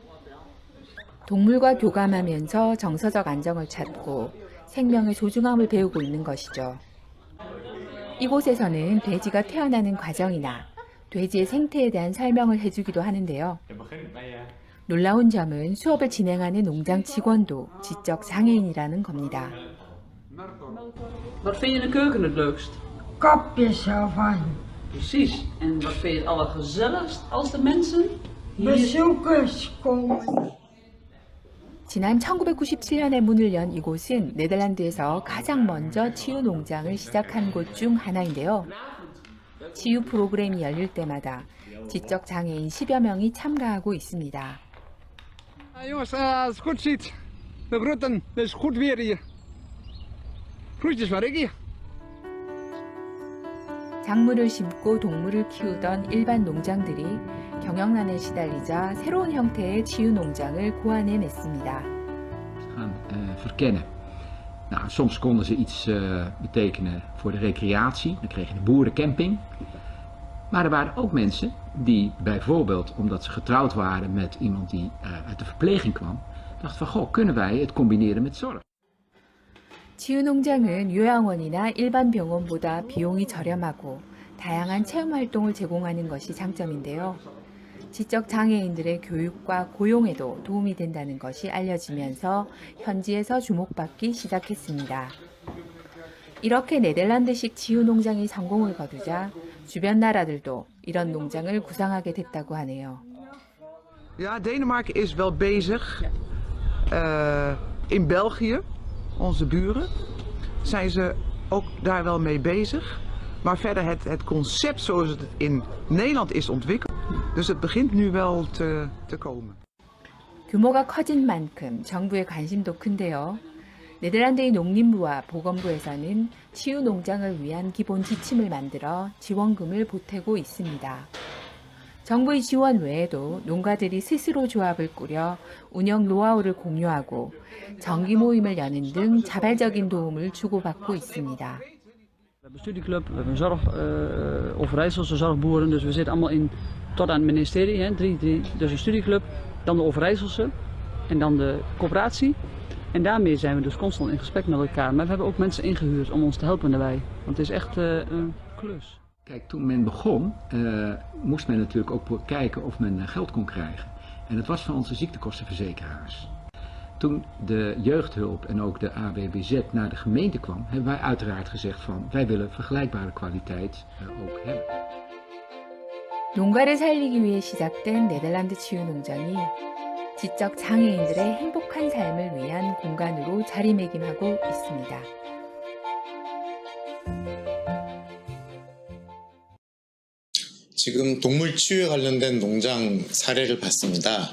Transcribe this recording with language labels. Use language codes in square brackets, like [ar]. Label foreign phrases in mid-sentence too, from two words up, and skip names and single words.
[ko] 동물과 교감하면서 정서적 안정을 찾고 생명의 소중함을 배우고 있는 것이죠. 이곳에서는 돼지가 태어나는 과정이나 돼지의 생태에 대한 설명을 해주기도 하는데요. 놀라운 점은 수업을 진행하는 농장 직원도 지적 장애인이라는 겁니다. [nl] Wat vind je in de keuken het leukst? Kopjes ervan. Precies. En wat vind je het allergezelligst als de mensen hier... Bezoekers komen. [ko] 지난 1997년에 문을 연 이곳은 네덜란드에서 가장 먼저 치유 농장을 시작한 곳 중 하나인데요. 치유 프로그램이 열릴 때마다 지적 장애인 10여 명이 참가하고 있습니다. [nl] Jongens, als het goed ziet, de groeten, het is goed weer hier. Groetjes van Ricky. [ko] 작물을 심고 동물을 키우던 일반 농장들이 경영난에 시달리자 새로운 형태의 치유 농장을 고안해냈습니다. [nl] gaan verkennen. Nou, soms konden ze iets betekenen voor de recreatie. Dan kreeg je de boerencamping. Maar er waren ook mensen die bijvoorbeeld, omdat ze getrouwd waren met iemand die uit de verpleging kwam, dachten van, goh, kunnen wij het combineren met zorg? [ko] 치유농장은 요양원이나 일반 병원보다 비용이 저렴하고 다양한 체험 활동을 제공하는 것이 장점인데요. 지적 장애인들의 교육과 고용에도 도움이 된다는 것이 알려지면서 현지에서 주목받기 시작했습니다. 이렇게 네덜란드식 치유농장이 성공을 거두자 주변 나라들도 이런 농장을 구상하게 됐다고 하네요. [nl] Ja, Denemarken is wel bezig. In België, onze buren, zijn ze ook daar wel mee bezig. Maar verder het concept zoals het in Nederland is ontwikkeld. Dus het begint nu wel te komen. [ko] 규모가 커진 만큼 정부의 관심도 큰데요. 네덜란드의 농림부와 보건부에서는 치유 농장을 위한 기본 지침을 만들어 지원금을 보태고 있습니다. 정부의 지원 외에도 농가들이 스스로 조합을 꾸려 운영 노하우를 공유하고 정기 모임을 여는 등 자발적인 도움을 주고받고 있습니다. [nl] We hebben een studieclub, we hebben een Overijsselse zorgboeren, dus we zitten allemaal tot aan het ministerie. Hè, dus een studieclub, dan de Overijsselse en dan de coöperatie. En daarmee zijn we dus constant in gesprek met elkaar. Maar we hebben ook mensen ingehuurd om ons te helpen daarbij. Want het is echt een klus. Kijk, toen men begon, moest men natuurlijk ook kijken of men geld kon krijgen. En dat was van onze ziektekostenverzekeraars. Toen de jeugdhulp en ook de AWBZ naar de gemeente kwam, hebben wij uiteraard gezegd van, wij willen vergelijkbare kwaliteit ook hebben. [ko] 농가를 살리기 위해 시작된 네덜란드 치유농장이 지적 장애인들의 행복한 삶을 위한 공간으로 자리매김하고 있습니다. 지금 동물 치유에 관련된 농장 사례를 봤습니다.